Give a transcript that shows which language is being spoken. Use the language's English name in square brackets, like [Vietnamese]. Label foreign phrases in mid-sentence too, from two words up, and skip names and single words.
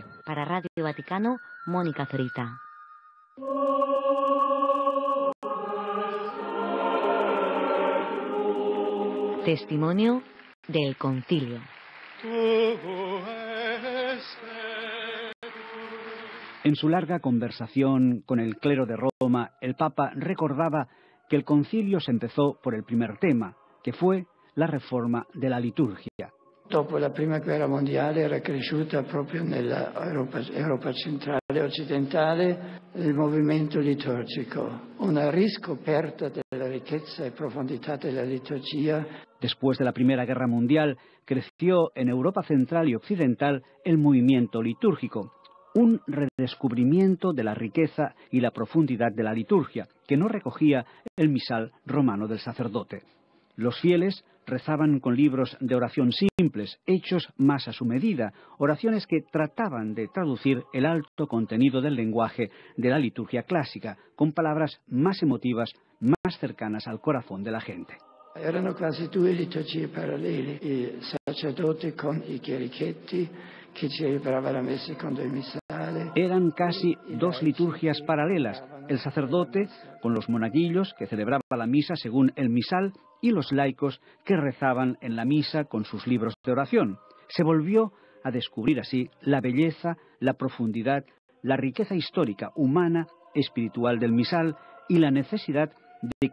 [Spanish] Para Radio Vaticano, Mónica Zorita. Testimonio del Concilio. En su larga conversación con el clero de Roma, el Papa recordaba que el concilio se empezó por el primer tema, que fue la reforma de la liturgia. [Italian] Dopo la prima guerra mondiale era cresciuta proprio nella Europa centrale e occidentale il movimento liturgico, una riscoperta della ricchezza e profondità della liturgia. [Spanish] Después de la Primera Guerra Mundial, creció en Europa central y occidental el movimiento litúrgico, un redescubrimiento de la riqueza y la profundidad de la liturgia, que no recogía el misal romano del sacerdote. Los fieles rezaban con libros de oración simples, hechos más a su medida, oraciones que trataban de traducir el alto contenido del lenguaje de la liturgia clásica, con palabras más emotivas, más cercanas al corazón de la gente. [Italian] Erano quasi due liturgie parallele, il sacerdote con i chierichetti che celebrava la messa con il missale. [Spanish] Eran casi dos liturgias paralelas, el sacerdote con los monaguillos que celebraba la misa según el misal y los laicos que rezaban en la misa con sus libros de oración. Se volvió a descubrir así la belleza, la profundidad, la riqueza histórica, humana, espiritual del misal y la necesidad de